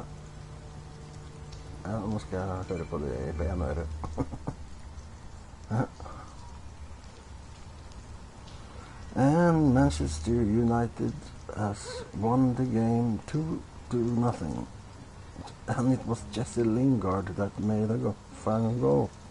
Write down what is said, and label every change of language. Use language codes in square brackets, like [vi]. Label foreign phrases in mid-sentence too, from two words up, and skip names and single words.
[no] Ja, nå skal jeg høre på det på ene øret. [en] And Manchester United has won the game 2-0. And it was Jesse Lingard that made a final goal.